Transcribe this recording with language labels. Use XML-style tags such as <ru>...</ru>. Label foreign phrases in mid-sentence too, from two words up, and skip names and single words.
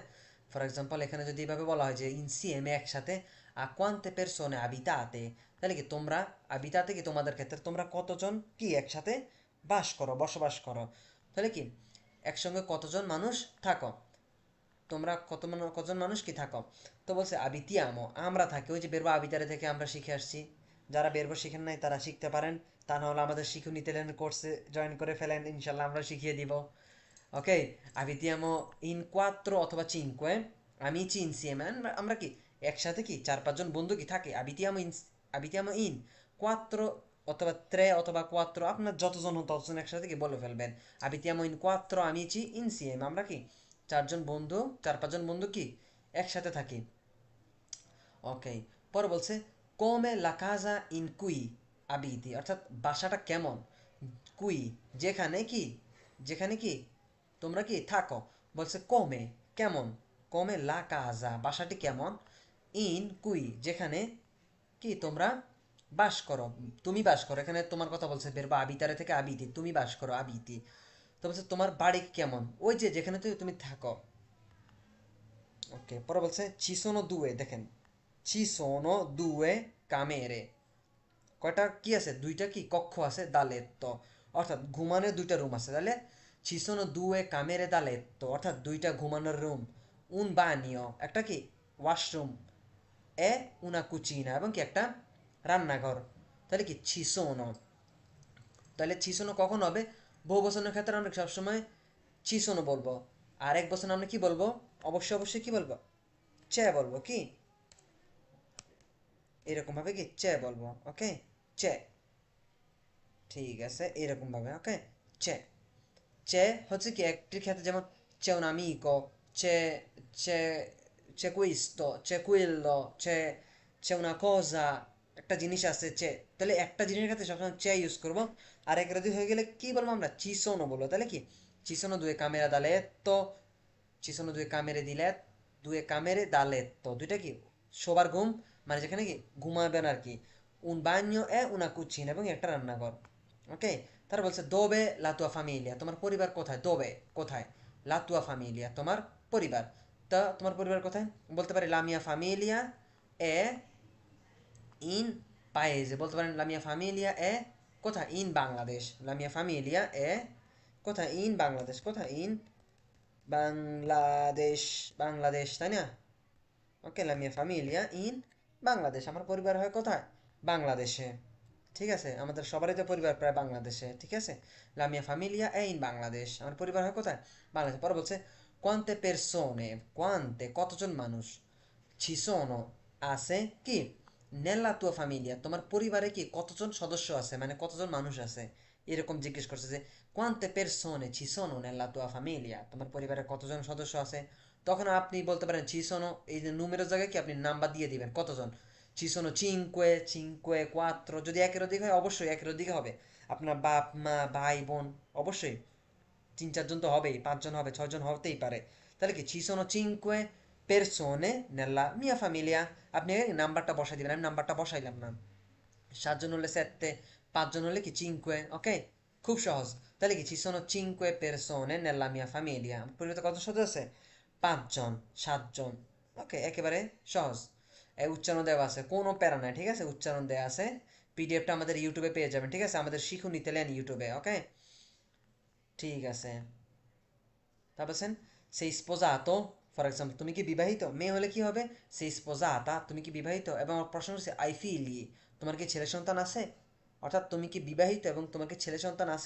<bn>ফর এক্সাম্পল এখানে যদি এভাবে বলা হয় যে ইনসিএমে একসাথে</bn> <it>a quante persone abitate,</it> <bn>তাহলে কি তোমরা আবিতাতে কি তোমাদের ক্ষেত্রে তোমরা কতজন কি একসাথে বাস করো, বসবাস করো, তাহলে কি একসঙ্গে কতজন মানুষ থাকো, তোমরা কতজন মানুষ কি থাকো। তো বলছে আবিতিয়ামো, আমরা থাকি, ওই যে</bn> <it>verbo abitare</it> <bn>থেকে আমরা শিখে আসছি, যারা বেরবো শিখেন নাই তারা শিখতে পারেন, তা নাহলে আমাদের শিখুন ইতালিয়ান কোর্সে জয়েন করে ফেলেন, ইনশাল্লাহ আমরা শিখিয়ে দিব। ওকে,</bn> <it>abitiamo in quattro অথবা cinque amici insieme,</it> <bn>আমরা কি একসাথে কি 4-5 জন বন্ধু কি থাকে,</bn> <it>abitiamo in quattro</it> <bn>অথবা tre অথবা quattro, আপনার যতজন হন ততজন একসাথে কি বলে ফেলবেন,</bn> <it>abitiamo in quattro amici insieme,</it> <bn>আমরা কি 4-5 জন বন্ধু কি একসাথে থাকি। ওকে, পরে বলছে</bn> <it>come la casa in cui abiti,</it> <bn>অর্থাৎ বাসাটা কেমন, কুই যেখানে কি, যেখানে কি তোমরা কি থাকো, বলছে কমে কেমন,</bn> <it>come la casa</it> <bn>বাসাটি কেমন,</bn> <it>in cui</it> <bn>যেখানে কি তোমরা বাস করো, তুমি বাস করো, এখানে তোমার কথা বলছে বের বা আবিতারে থেকে আবিতি, তুমি বাস করো আবিতি। তো বলছে তোমার বাড়ি কেমন, ওই যে যেখানে তুমি থাকো। ওকে, পরে বলছে</bn> <it>ci sono due, দেখেন ci sono due camere,</it> <bn>কয়টা কি আছে, দুইটা কি কক্ষ আছে,</bn> <it>da letto,</it> <bn>অর্থাৎ ঘুমানোর দুইটা রুম আছে, তাহলে</bn> <it>ci sono due camere da letto,</it> <bn>অর্থাৎ দুইটা ঘুমানোর রুম,</bn> <it>un bagno</it> <bn>একটা কি ওয়াশরুম,</bn> <it>e una cucina</it> <bn>এবং কি একটা রান্নাঘর, তাহলে কি</bn> <it>ci sono,</it> <bn>তাহলে</bn> <it>ci sono</it> <bn>কখন হবে, বহু বচনের ক্ষেত্রে আমরা সবসময়</bn> <it>ci sono</it> <bn>বলবো, আর এক বচন আমরা কি বলবো, অবশ্যই অবশ্যই কি বলবো, চে বলবো, কি এরকম ভাবে কি চে বলবো। ওকে, চে, ঠিক আছে, এরকম ভাবে। ওকে, চে, চে হচ্ছে কি একটির ক্ষেত্রে যেমন</bn> <it>c'è un amico, c'è c'è c'è questo, c'è quello, c'è una cosa,</it> <bn>একটা জিনিস আছে c'è, তাহলে একটা জিনিসের ক্ষেত্রে সবসময় c'è ইউজ করবো। আর এক রাজি হয়ে গেলে কি বলবো আমরা,</bn> <it>ci sono</it> <bn>বলবো, তাহলে কি</bn> <it>ci sono due camere da letto, ci sono due camere di letto, due camere da letto,</it> <bn>দুইটা কি শোবার ঘুম, মানে যেখানে কি ঘুমাবেন আর কি,</bn> <it>un bagno e una cucina</it> <bn>এবং একটা রান্নাঘর। ওকে, তারা বলছে</bn> <it>dove la tua famiglia,</it> <bn>তোমার পরিবার কোথায়, দোবে কোথায়,</bn> <it>la tua famiglia</it> <bn>তোমার পরিবার, তা তোমার পরিবার কোথায়, বলতে পারি</bn> <it>la mia famiglia è in paese,</it> <bn>বলতে পারেন</bn> <it>la mia famiglia è</it> <bn>কোথায়, ইন বাংলাদেশ,</bn> <it>la mia famiglia è</it> <bn>কোথায়, ইন বাংলাদেশ, কোথায়, ইন বাংলাদেশ, বাংলাদেশ, তাই না। ওকে,</bn> <it>la mia famiglia in Bangladesh,</it> <bn>আমার পরিবার হয় কোথায়, বাংলাদেশে, ঠিক আছে, আমাদের সবারই তো পরিবার প্রায় বাংলাদেশে, ঠিক আছে,</bn> <it>la mia famiglia è in Bangladesh,</it> <bn>আমার পরিবার হয় কোথায়, বাংলাদেশ। পরে বলছে</bn> <it>quante persone,</it> <bn>quante কতজন মানুষ,</bn> <it>ci sono</it> <bn>আছে কি</bn> <it>nella tua famiglia,</it> <bn>তোমার পরিবারে কি কতজন সদস্য আছে, মানে কতজন মানুষ আছে, এরকম জিজ্ঞেস করছে যে</bn> <it>quante persone ci sono nella tua famiglia,</it> <bn>তোমার পরিবারে কতজন সদস্য আছে। তখন আপনি বলতে পারেন</bn> <it>ci sono,</it> <bn>এই যে নুমেরোর জায়গায় কি আপনি নাম্বার দিয়ে দিবেন কতজন,</bn> <it>ci sono cinque, cinque, quattro,</it> <bn>যদি একের অধিক হয় অবশ্যই একের অধিক হবে। আপনার বাপ মা ভাই বোন অবশ্যই 3-4 জন তো হবেই, 5 জন হবে, 6 জন হতেই পারে।</bn> <it>তাহলে কি ci sono cinque persone nella mia famiglia,</it> <bn>আপনি নাম্বারটা বসাই দিবেন, আমি নাম্বারটা বসাইলাম না। 7 জন হলে sette, 5 জন হলে কি cinque, ওকে, খুব সহজ।</bn> <it>তাহলে কি ci sono cinque persone nella mia famiglia,</it> <bn>পরিবর্তে কত সদস্য আছে, 5 জন, 7 জন, ওকে, একেবারে সহজ। এই উচ্চারণ দেওয়া আছে, কোনো প্যারা নাই, ঠিক আছে, উচ্চারণ দেওয়া আছে। পিডিএফটা আমাদের ইউটিউবে পেয়ে যাবেন, ঠিক আছে, আমাদের শিখুন ইতালিয়ান ইউটিউবে, ওকে, ঠিক আছে। তারপর</bn> <it>sei sposato,</it> <en>for example</en> <bn>তুমি কি বিবাহিত, মেয়ে হলে কি হবে</bn> <it>sei sposata,</it> <bn>তুমি কি বিবাহিত, এবং আমার প্রশ্ন হচ্ছে</bn> <it>hai figli,</it> <bn>তোমার কি ছেলে সন্তান আছে, অর্থাৎ তুমি কি বিবাহিত এবং তোমার কি ছেলে সন্তান আছে।</bn>